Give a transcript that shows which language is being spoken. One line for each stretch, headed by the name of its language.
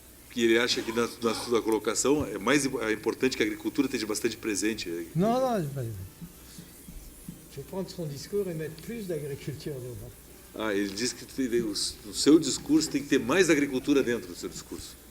Portuguese: Que ele acha que na sua colocação é importante que a agricultura esteja bastante presente.
French: Non, non, je vais prendre son discours et mettre plus d'agriculture dedans.
Portuguese: Ele diz que o seu discurso tem que ter mais agricultura dentro do seu discurso.